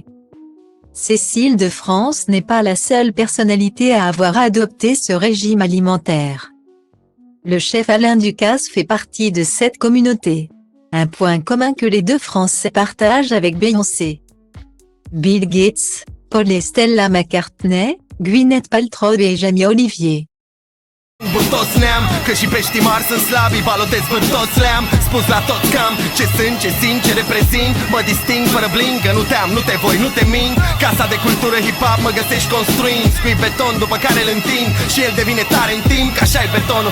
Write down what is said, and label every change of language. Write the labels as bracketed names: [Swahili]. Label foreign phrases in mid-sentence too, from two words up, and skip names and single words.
[French] Cécile de France n'est pas la seule personnalité à avoir adopté ce régime alimentaire. Le chef Alain Ducasse fait partie de cette communauté. Un point commun que les deux Français partagent avec Beyoncé, Bill Gates, Paul et Stella McCartney, Gwyneth Paltrow et Jamie Olivier. [Romanian] Toți ne-am, că și peștii mari sunt slabi, balotez pe toți le-am spus la toți cam ce sunt, ce simt, ce reprezint. Mă disting fără bling, că nu te-am, nu te voi, nu te mint. Casa de cultură hip-hop mă găsești construind, scui beton după care îl întind și el devine tare în timp, că așa-i betonul.